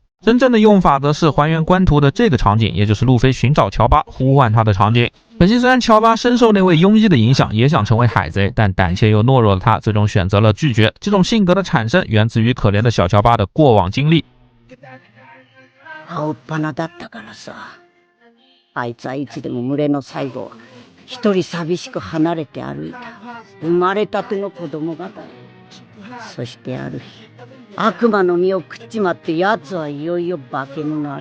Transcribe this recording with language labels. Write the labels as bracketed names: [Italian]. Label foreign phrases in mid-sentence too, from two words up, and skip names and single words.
[Chinese] 真正的用法则是还原官图的这个场景，也就是路飞寻找乔巴呼唤他的场景。可惜虽然乔巴深受那位庸医的影响，也想成为海贼，但胆怯又懦弱的他最终选择了拒绝。这种性格的产生源自于可怜的小乔巴的过往经历。 [Japanese] 青っ鼻だったからさ、あいつはいつでも群れの最後一人寂しく離れて歩いた生まれたての子供がだ。そしてある日悪魔の実を食っちまって奴はいよいよ化け物ある。